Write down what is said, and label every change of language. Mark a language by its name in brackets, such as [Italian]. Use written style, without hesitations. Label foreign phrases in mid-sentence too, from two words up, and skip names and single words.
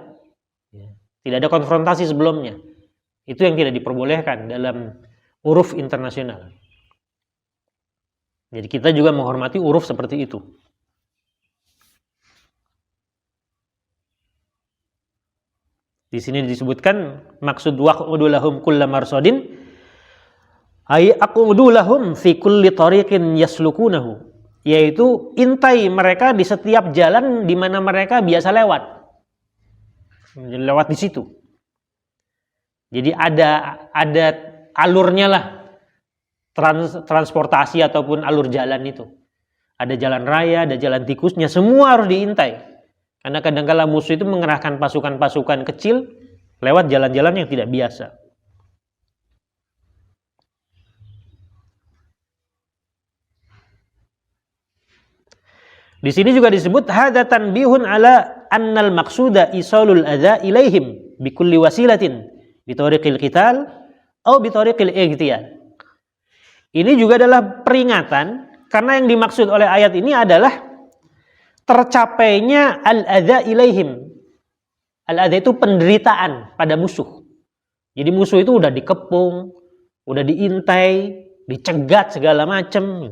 [Indonesian] Tidak ada konfrontasi sebelumnya. Itu yang tidak diperbolehkan dalam uruf internasional. Jadi kita juga menghormati uruf seperti itu. Di sini disebutkan maksud [Arabic] واقعدوا لهم كل مرصد أي اقعدوا لهم في كل طريق يسلكونه, [Indonesian] yaitu intai mereka di setiap jalan di mana mereka biasa lewat di situ. Jadi ada alurnya lah, transportasi ataupun alur jalan itu. Ada jalan raya, ada jalan tikusnya, semua harus diintai. Karena kadang-kala musuh itu mengerahkan pasukan-pasukan kecil lewat jalan-jalan yang tidak biasa. Di sini juga disebut [Arabic] هذا تنبيه على أن المقصود إيصال الأذى إليهم بكل وسيلة بطريق القتال atau بطريق الاغتيال. [Indonesian] Ini juga adalah peringatan karena yang dimaksud oleh ayat ini adalah tercapainya [Arabic] الأذى إليهم. [Indonesian] Al-adza itu penderitaan pada musuh. Jadi musuh itu udah dikepung, udah diintai, dicegat segala macam.